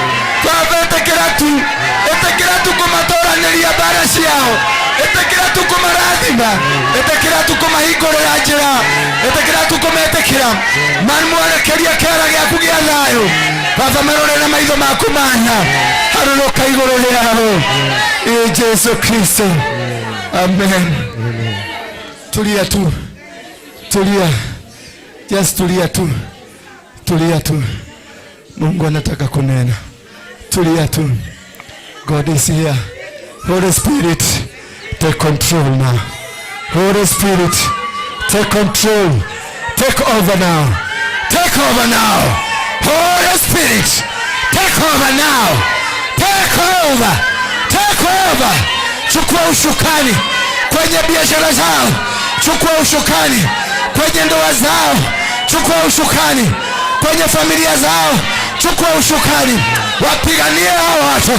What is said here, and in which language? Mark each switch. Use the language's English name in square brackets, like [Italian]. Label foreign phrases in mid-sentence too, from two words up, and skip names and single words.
[Kikuyu] etekera tu kumatoraniria bara ciao etekera tu kumarathima etekera tu kumahingurira njira etekera tu kumetekera manmwarekeria kera giaku gia thayo baba marore na maitho maku mana haruruka iguru riao Jesu Kristo amen. [Swahili] Tulia tu tulia just tulia tu Mungu anataka kunena. Tulia tu. [English] God is here. Holy Spirit, take control now. Holy Spirit, take control. Take over now. Take over now. Holy Spirit, take over now. Take over. Take over. [Swahili] Chukua ushukani kwenye biashara zao. Chukua ushukani kwenye ndoa zao. Chukua ushukani kwenye familia zao. Chukua ushukani, wapiganie hao watu.